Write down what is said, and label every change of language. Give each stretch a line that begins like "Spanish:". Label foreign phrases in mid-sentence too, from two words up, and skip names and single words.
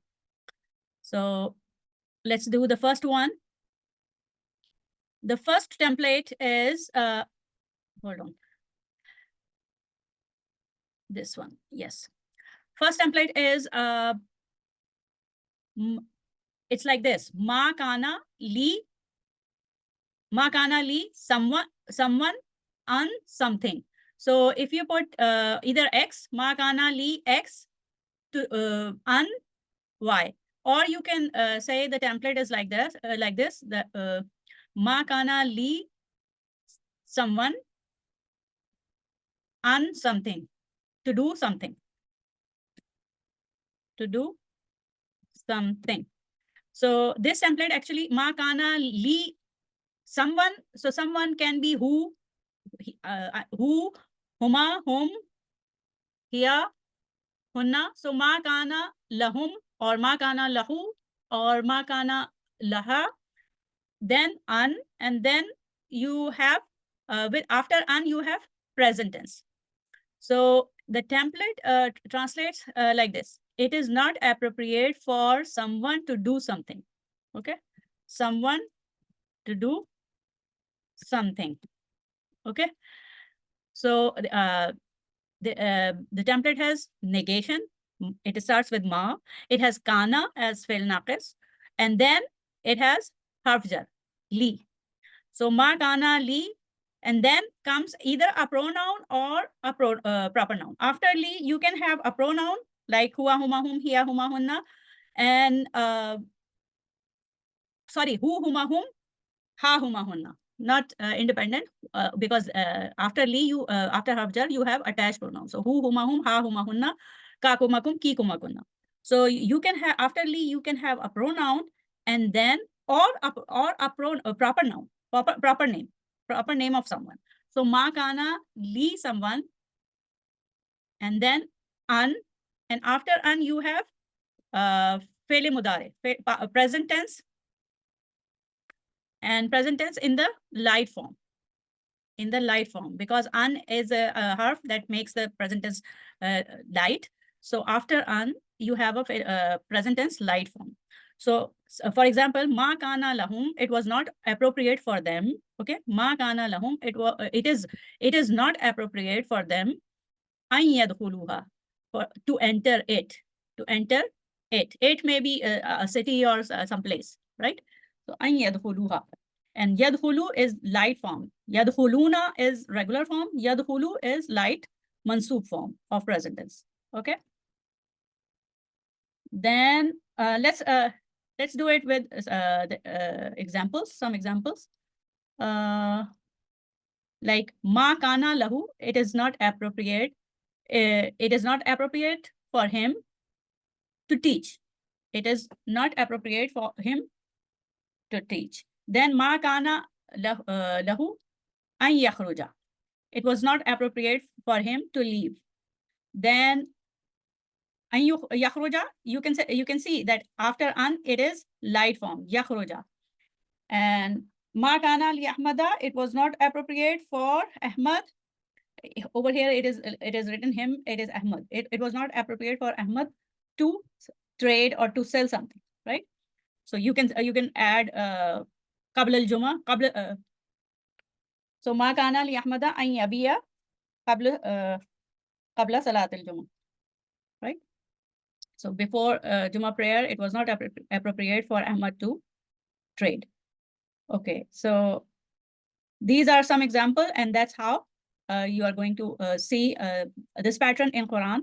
English: So let's do the first one. The first template is, hold on. This one, yes. First template is, it's like this.
Arabic: ما كان ل,
English: someone, on something. So if you put either X,
Arabic: ما كان ل
English: X, to on Y. Or you can say the template is like this, the
Arabic: ما كان ل
English: someone on something, to do something. So this template actually
Arabic: ما كان ل
English: someone. So someone can be who, huma, whom,
Arabic: هي، هن. So ما كان لهم, or ما كان له, or ما كان لها,
English: then an, and then you have after an you have present tense. So the template translates like this. It is not appropriate for someone to do something. Okay, someone to do something. Okay, so the template has negation. It starts with ma. It has kana as
Arabic: فعل ناقص,
English: and then it has
Arabic: حرف جر,
English: li.
Arabic: So ما كان ل,
English: and then comes either a pronoun or a proper noun. After li, you can have a pronoun like
Arabic: هو، هما، هم، هي، هما,
English: hunna, and sorry,
Arabic: ه، هما، هم، ها، هما, hunna.
English: Not independent, because after li, after
Arabic: حرف جر,
English: you have attached pronoun.
Arabic: So ه، هما، هم، ها، هما, هن، ك، كما، كم، ك، كما، كن.
English: So you can have, after li, you can have a pronoun, and then or a proper noun, proper name of someone. So
Arabic: ما كان ل
English: someone, and then an, and after an you have
Arabic: فعل مضارع,
English: present tense, and present tense in the light form. In the light form, because an is a harf that makes the present tense light. So after an, you have a present tense light form. So for example,
Arabic: ما كان لهم,
English: it was not appropriate for them.
Arabic: Okay, ما كان لهم,
English: it is not appropriate for them
Arabic: أن يدخلوها,
English: to enter it. It may be a city or some place, right?
Arabic: So أن يدخلوها.
English: And yadkhulu is light form. Yadkhuluna is regular form. Yadkhulu is light mansub form of present tense. Okay. Then let's do it with examples. Some examples. Like
Arabic: ما كان له,
English: it is not appropriate. It is not appropriate for him to teach. It is not appropriate for him to teach.
Arabic: Then ما كان له أن يخرج.
English: It was not appropriate for him to leave. Then
Arabic: أن يخرج,
English: you can see that after an it is light form, yakhruja.
Arabic: And ما كان لأحمد,
English: it was not appropriate for Ahmad. Over here it is written him, it is Ahmad. It was not appropriate for Ahmad to trade or to sell something, right? So you can add
Arabic: قبل الجمعة,
English: so
Arabic: ما كان لأحمد أن يبيع قبل صلاة الجمعة,
English: right? So before Juma prayer, it was not appropriate for Ahmad to trade. Okay, so these are some examples, and that's how you are going to see this pattern in Quran.